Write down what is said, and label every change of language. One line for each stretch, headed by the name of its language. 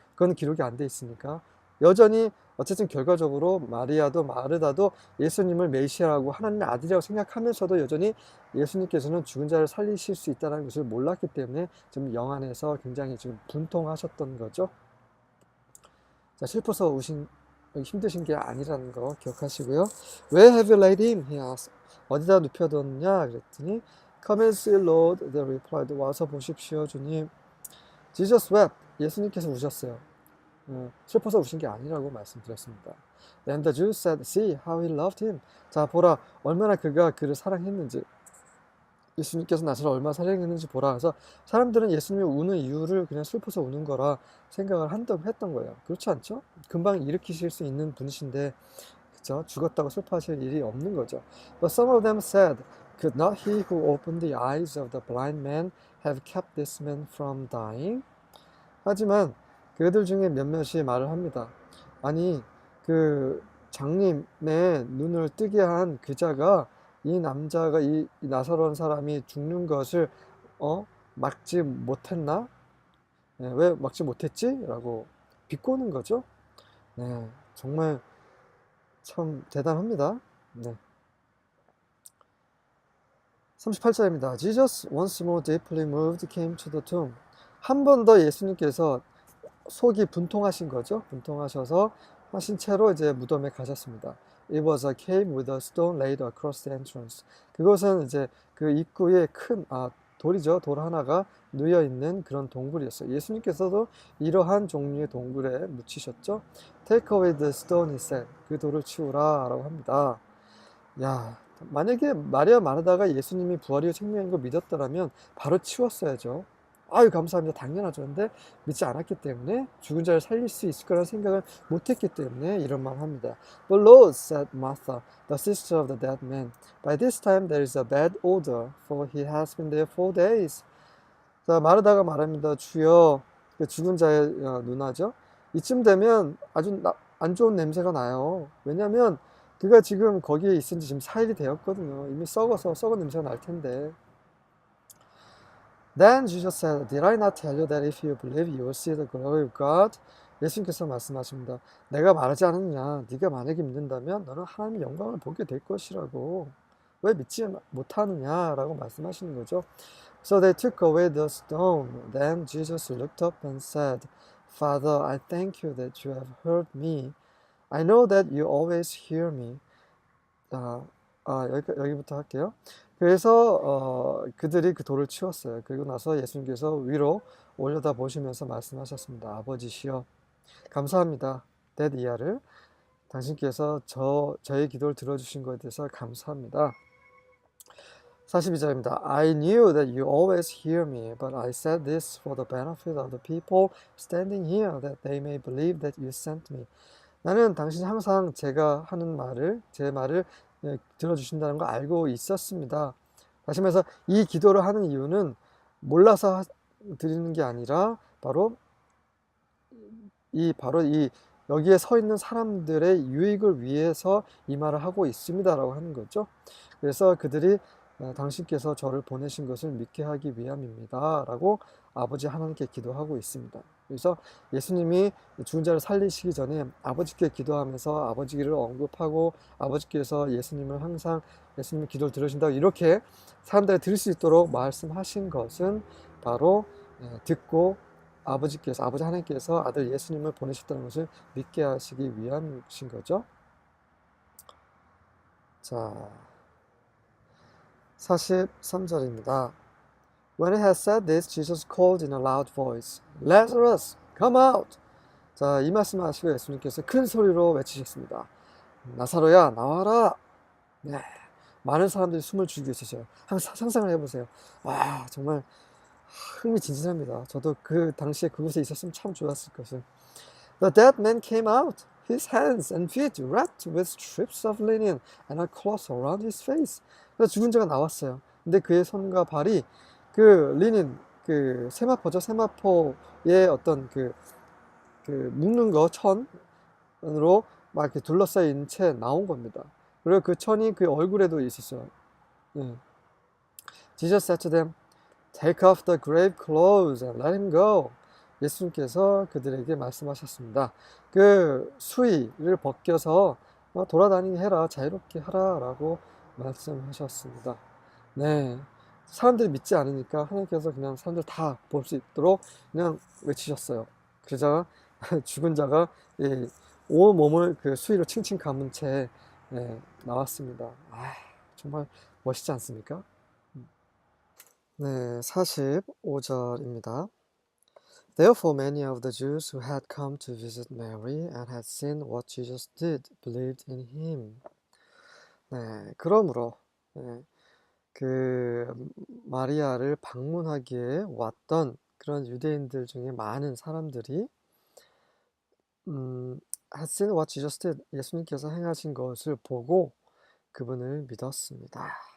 Korean: 그건 기록이 안 돼 있으니까. 여전히 어쨌든 결과적으로 마르다도 예수님을 메시아라고 하나님의 아들이라고 생각하면서도 여전히 예수님께서는 죽은 자를 살리실 수 있다는 것을 몰랐기 때문에 좀 영안에서 굉장히 지금 분통하셨던 거죠. 자, 슬퍼서 힘드신 게 아니라는 거 기억하시고요.
English: Where have you laid him? He asked.
Korean: 어디다 눕혀뒀냐? 그랬더니
English: Come and see, Lord. They replied.
Korean: 와서 보십시오, 주님.
English: Jesus wept.
Korean: 예수님께서 우셨어요. 슬퍼서 우신 게 아니라고 말씀드렸습니다.
English: Then the Jews said, See how he loved him.
Korean: 자, 보라. 얼마나 그가 그를 사랑했는지. 예수님께서 나를 얼마나 사랑했는지 보라. 그래서 사람들은 예수님이 우는 이유를 그냥 슬퍼서 우는 거라 생각을 했던 거예요. 그렇지 않죠? 금방 일으키실 수 있는 분이신데, 그쵸? 죽었다고 슬퍼하실 일이 없는 거죠.
English: But some of them said, Could not he who opened the eyes of the blind man have kept this man from dying?
Korean: 하지만 그들 중에 몇몇이 말을 합니다. 아니, 장님의 눈을 뜨게 한 그자가 이 남자가 이 나사로운 사람이 죽는 것을 막지 못했나? 네, 왜 막지 못했지? 라고 비꼬는 거죠. 네, 정말 참 대단합니다. 네. 38절입니다.
English: Jesus, once more deeply moved, came to the tomb.
Korean: 한 번 더 예수님께서 속이 분통하신 거죠. 분통하셔서 하신 채로 이제 무덤에 가셨습니다.
English: It was a cave with a stone laid across the entrance.
Korean: 그것은 이제 그 입구에 큰 돌이죠. 돌 하나가 놓여 있는 그런 동굴이었어요. 예수님께서도 이러한 종류의 동굴에 묻히셨죠.
English: Take away the stone, he said.
Korean: 그 돌을 치우라라고 합니다. 야, 만약에 마리아 마르다가 예수님이 부활이요 생명인 걸 믿었더라면 바로 치웠어야죠. 아유, 감사합니다. 당연하죠. 근데 믿지 않았기 때문에 죽은 자를 살릴 수 있을 거라는 생각을 못했기 때문에 이런 말 합니다.
English: But Lord, said Martha, the sister of the dead man, by this time there is a bad odor, for he has been there 4 days.
Korean: 자, 마르다가 말합니다. 주여, 죽은 자의 누나죠. 이쯤 되면 아주 안 좋은 냄새가 나요. 왜냐하면 그가 지금 거기에 있은 지 지금 4일이 되었거든요. 이미 썩은 냄새가 날 텐데.
English: Then Jesus said, Did I not tell you that if you believe, you will see the glory of God?
Korean: 예수님께서 말씀하십니다. 내가 말하지 않았느냐? 네가 만약에 믿는다면 너는 하나님의 영광을 보게 될 것이라고. 왜 믿지 못하느냐라고 말씀하시는 거죠.
English: So they took away the stone. Then Jesus looked up and said, Father, I thank you that you have heard me. I know that you always hear me.
Korean: 여기부터 할게요. 그래서 그들이 그 돌을 치웠어요. 그리고 나서 예수님께서 위로 올려다 보시면서 말씀하셨습니다. 아버지시여, 감사합니다. 댓 이하를 당신께서 저의 기도를 들어주신 것에 대해서 감사합니다. 42절입니다.
English: I knew that you always hear me, but I said this for the benefit of the people standing here, that they may believe that you sent me.
Korean: 나는 당신이 항상 제가 하는 말을, 제 말을 들어주신다는 걸 알고 있었습니다. 다시 말해서 이 기도를 하는 이유는 몰라서 드리는 게 아니라 바로 여기에 서 있는 사람들의 유익을 위해서 이 말을 하고 있습니다라고 하는 거죠. 그래서 그들이 당신께서 저를 보내신 것을 믿게 하기 위함입니다 라고 아버지 하나님께 기도하고 있습니다. 그래서 예수님이 죽은 자를 살리시기 전에 아버지께 기도하면서 아버지를 언급하고 아버지께서 예수님의 기도를 들으신다고 이렇게 사람들이 들을 수 있도록 말씀하신 것은 바로 듣고 아버지 하나님께서 아들 예수님을 보내셨다는 것을 믿게 하시기 위함이신 거죠. 자, 43절입니다.
English: When he had said this, Jesus called in a loud voice, Lazarus, come out!
Korean: 자, 이 말씀을 하시고 예수님께서 큰 소리로 외치셨습니다. 나사로야, 나와라! 네, 많은 사람들이 숨을 죽이고 있으셔요. 항상 상상을 해보세요. 와, 정말 흥미진진합니다. 저도 그 당시에 그곳에 있었으면 참 좋았을 것을.
English: The dead man came out, his hands and feet wrapped with strips of linen and a cloth around his face.
Korean: 그래서 죽은 자가 나왔어요. 근데 그의 손과 발이 그 리닌, 그 세마포죠. 세마포의 어떤 그 묶는 거 천으로 막 이렇게 둘러싸인 채 나온 겁니다. 그리고 그 천이 그 얼굴에도 있었어요. 예.
English: Jesus said to them, Take off the grave clothes and let him go.
Korean: 예수님께서 그들에게 말씀하셨습니다. 그 수의를 벗겨서 돌아다니게 해라, 자유롭게 하라 라고 말씀하셨습니다. 네, 사람들이 믿지 않으니까 하나님께서 그냥 사람들 다 볼 수 있도록 그냥 외치셨어요. 그러자 죽은 자가 온 몸을 그 수의로 칭칭 감은 채 나왔습니다. 정말 멋있지 않습니까? 네, 45절입니다.
English: Therefore many of the Jews who had come to visit Mary and had seen what Jesus did believed in him.
Korean: 네, 그러므로 그 마리아를 방문하기에 왔던 그런 유대인들 중에 많은 사람들이
English: had seen what Jesus did,
Korean: 예수님께서 행하신 것을 보고 그분을 믿었습니다.